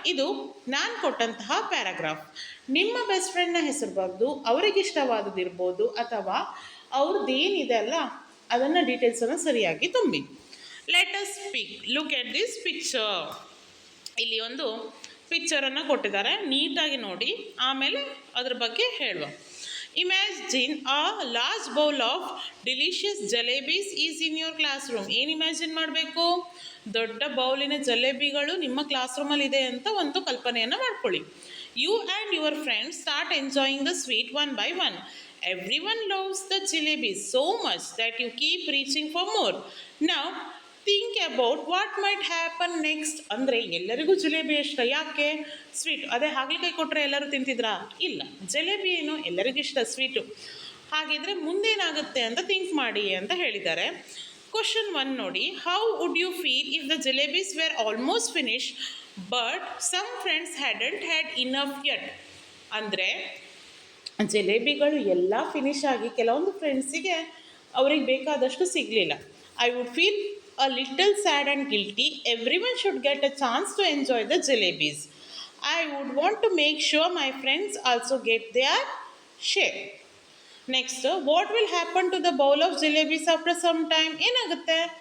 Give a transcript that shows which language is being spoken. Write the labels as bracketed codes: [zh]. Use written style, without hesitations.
[kn] ಇದು ನಾನು ಕೊಟ್ಟಂತಹ ಪ್ಯಾರಾಗ್ರಾಫ್. ನಿಮ್ಮ ಬೆಸ್ಟ್ ಫ್ರೆಂಡ್ನ ಹೆಸರು ಬರೆದು ಅವರಿಗೆ ಇಷ್ಟವಾದದಿರ್ಬೋದು ಅಥವಾ ಅವ್ರದ್ದೇನಿದೆ ಅಲ್ಲ ಅದನ್ನು ಡೀಟೇಲ್ಸನ್ನು ಸರಿಯಾಗಿ ತುಂಬಿ. [en] Let us speak. Look at this picture. [kn] ಇಲ್ಲಿ ಒಂದು ಪಿಕ್ಚರನ್ನು ಕೊಟ್ಟಿದ್ದಾರೆ, ನೀಟಾಗಿ ನೋಡಿ, ಆಮೇಲೆ ಅದ್ರ ಬಗ್ಗೆ ಹೇಳುವ. [en] Imagine a large bowl of delicious jalebis is in your classroom. [kn] ಏನು ಇಮ್ಯಾಜಿನ್ ಮಾಡಬೇಕು? ದೊಡ್ಡ ಬೌಲಿನ ಜಲೇಬಿಗಳು ನಿಮ್ಮ ಕ್ಲಾಸ್ ರೂಮಲ್ಲಿ ಇದೆ ಅಂತ ಒಂದು ಕಲ್ಪನೆಯನ್ನು ಮಾಡ್ಕೊಳ್ಳಿ. [en] You and your friends start enjoying the sweet one by one. Everyone loves the jalebis so much that you keep reaching for more. Now, think about what might happen next. [kn] ಅಂದರೆ ಎಲ್ಲರಿಗೂ ಜಿಲೇಬಿ ಇಷ್ಟ, ಯಾಕೆ? ಸ್ವೀಟ್. ಅದೇ ಹಾಗಲಕಾಯಿ ಕೊಟ್ಟರೆ ಎಲ್ಲರೂ ತಿಂತಿದ್ರಾ? ಇಲ್ಲ. ಜಿಲೇಬಿ ಏನು ಎಲ್ಲರಿಗೂ ಇಷ್ಟ, ಸ್ವೀಟು. ಹಾಗಿದ್ರೆ ಮುಂದೇನಾಗುತ್ತೆ ಅಂತ ಥಿಂಕ್ ಮಾಡಿ ಅಂತ ಹೇಳಿದ್ದಾರೆ. ಕ್ವಶನ್ 1 ನೋಡಿ. [en] How would you feel if the jalebis were almost finish but some friends hadn't had enough yet. [kn] ಅಂದರೆ ಜಿಲೇಬಿಗಳು ಎಲ್ಲ ಫಿನಿಶ್ ಆಗಿ ಕೆಲವೊಂದು ಫ್ರೆಂಡ್ಸಿಗೆ ಅವ್ರಿಗೆ ಬೇಕಾದಷ್ಟು ಸಿಗಲಿಲ್ಲ. [en] I would feel a little sad and guilty. Everyone should get a chance to enjoy the jalebis. I would want to make sure my friends also get their share. Next, what will happen to the bowl of jalebis after some time? [kn] ಏನಾಗುತ್ತೆ?